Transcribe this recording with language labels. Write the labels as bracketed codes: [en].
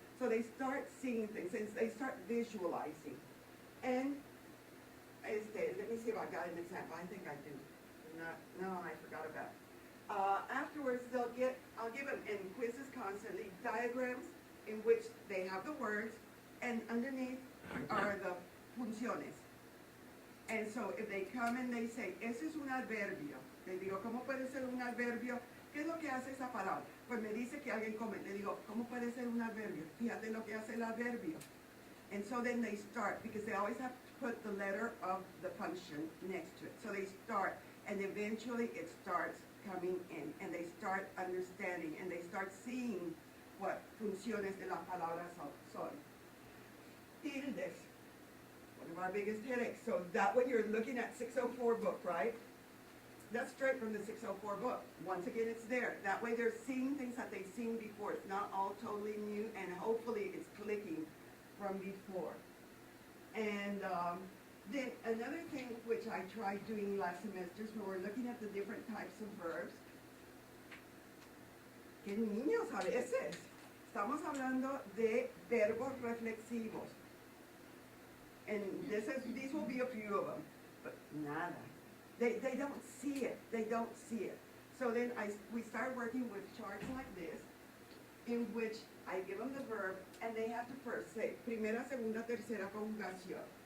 [en] So they start seeing things, and they start visualizing. And let me see if I got an example. I think I do. No, I forgot about it. Afterwards, I'll give them in quizzes constantly diagrams in which they have the words, and underneath are the funciones. And so if they come and they say, [es] ese es un adverbio, le digo, ¿cómo puede ser un adverbio? ¿Qué es lo que hace esa palabra? Pues me dice que alguien come. Le digo, ¿cómo puede ser un adverbio? Fíjate lo que hace el adverbio. [en] And so then they start, because they always have to put the letter of the function next to it. So they start, and eventually it starts coming in, and they start understanding, and they start seeing what [es] funciones de las palabras son. [en] Tildes, one of our biggest headaches. So that when you're looking at 604 book, right? That's straight from the 604 book. Once again, it's there. That way they're seeing things that they've seen before. It's not all totally new, and hopefully it's clicking from before. And then another thing which I tried doing last semester is when we're looking at the different types of verbs. [es] Que niños a veces estamos hablando de verbos reflexivos. [en] And these will be a few of them, but [es] nada. [en] They don't see it. They don't see it. So then we start working with charts like this, in which I give them the verb, and they have to first say [es] primera, segunda, tercera conjugación.